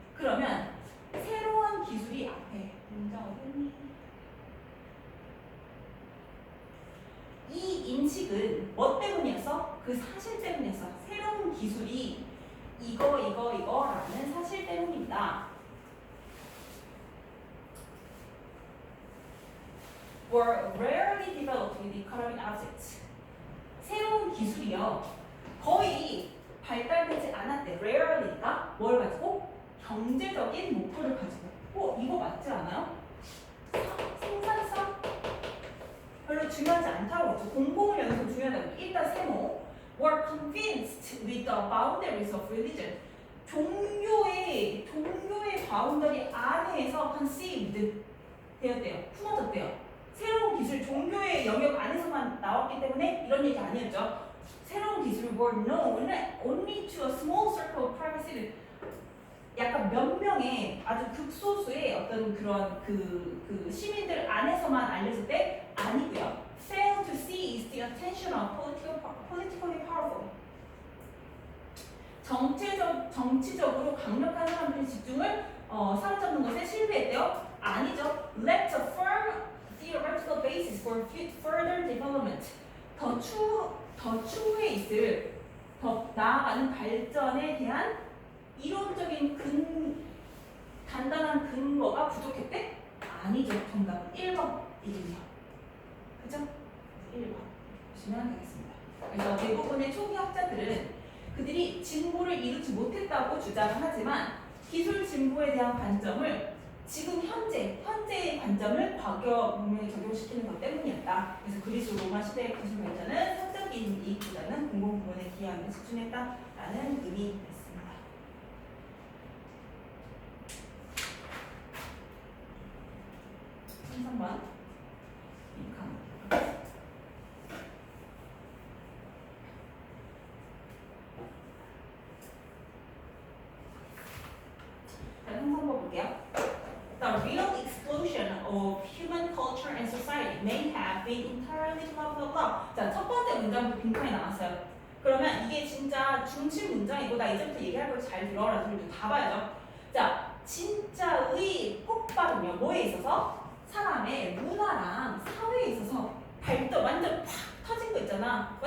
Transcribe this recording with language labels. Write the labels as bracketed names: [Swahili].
[Korean] 그러면 새로운 기술이 앞에 문장 어딨니? 이 인식은 뭐 때문이었어? 그 사실 때문이었어. 새로운 기술이 이거라는 사실 때문입니다. [English] were rarely developed with economic objects. [Korean] 새로운 기술이요. 거의 발달되지 않았대. rarely니까 뭘 가지고? 경제적인 목표를 가지고. 이거 맞지 않아요? 생산성? 별로 중요하지 않다고 했죠. 공공을 여기서 중요하다고. 일단 세모. [English] were convinced with the boundaries of religion. [Korean] 종교의 바운더리 안에서 conceived 되었대요. 품어졌대요. 새로운 기술, 종교의 영역 안에서만 나왔기 때문에 이런 얘기 아니었죠. 새로운 기술이 [English] were known only to a small circle of private citizens. [Korean] 약간 몇 명의 아주 극소수의 어떤 그런 그 시민들 안에서만 알려질 때 아니고요. [English] Fail to seize the attention of politically powerful. [Korean] 정치적으로 강력한 사람들의 집중을 사로잡는 것에 실패했대요. 아니죠. [English] Lacked a firm theoretical basis for further development. [Korean] 더 추후에 있을 더 나아가는 발전에 대한 이론적인 단단한 근거가 부족했대? 아니죠. 정답은 1번이군요. 그죠? 1번 보시면 되겠습니다. 그래서 대부분의 초기 학자들은 그들이 진보를 이루지 못했다고 주장을 하지만 기술 진보에 대한 관점을 지금 현재의 관점을 과거 문명에 적용시키는 것 때문이었다. 그래서 그리스 로마 시대의 기술 발전은 사적인 이익보다는 공공 부문에 기여하는 집중했다라는 의미였습니다. 13번. 자, 형성법 볼게요. [English] The real explosion of human culture and society may have been entirely blah blah blah. [Korean] 자, 첫 번째 문장부터 빈칸이 나왔어요. 그러면 이게 진짜 중심 문장이고 나 이제부터 얘기할 걸 잘 들어라. 소리도 다 봐야죠. 자, 진짜의 폭발은요. 뭐에 있어서? 사람의 문화랑 사회에 있어서 발전 완전 팍 터진 거 있잖아.